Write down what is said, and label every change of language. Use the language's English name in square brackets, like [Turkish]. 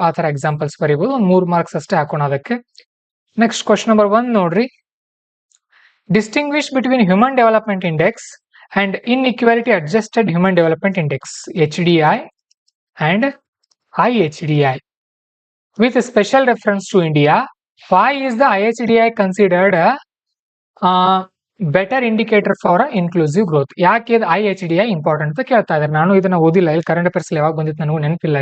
[Kannada] ಆ ತರ ಎಕ್ಸಾಂಪಲ್ಸ್ ಬರೀಬಹುದು. ಒಂದು 3 ಮಾರ್ಕ್ಸ್ ಅಷ್ಟೇ ಹಾಕೋಣ ಅದಕ್ಕೆ. ನೆಕ್ಸ್ಟ್ ಕ್ವಶನ್ ನಂಬರ್ 1 ನೋಡ್ರಿ. [English] Distinguish between human development index and inequality adjusted human development index, HDI and IHDI. With a special reference to India, why is the IHDI considered a better indicator for inclusive growth? [Kannada] ಯಾಕೆ ಇದು IHDI important ಅಂತ ಕೇಳ್ತಾ ಇದ್ದಾರೆ. ನಾನು ಇದನ್ನ ಓದಿಲ್ಲ, ಇಲ್ಲಿ current affairs ಯಾವಾಗ ಬಂದಿತ್ತು ನನಗೂ ನೆನಪಿಲ್ಲ.